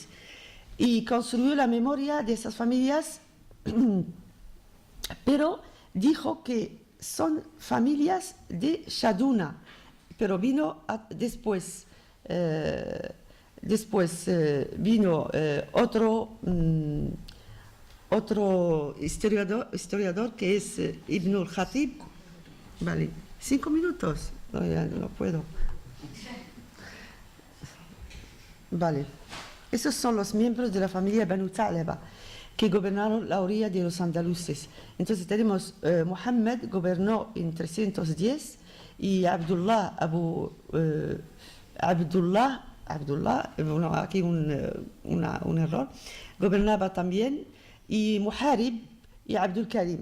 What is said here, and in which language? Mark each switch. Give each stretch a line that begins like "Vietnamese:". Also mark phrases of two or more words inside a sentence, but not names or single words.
Spanish: Y construyó la memoria de esas familias, pero dijo que son familias de Shaduna, pero vino después. Vino otro historiador que es Ibn al-Khatib. Vale, 5 minutos. No, ya no puedo. Vale. Esos son los miembros de la familia Banu Tha'laba que gobernaron la orilla de los andaluces. Entonces tenemos Muhammad gobernó en 310 y Abdullah, bueno, aquí un error, gobernaba también, y Muharib y Abdul Karim.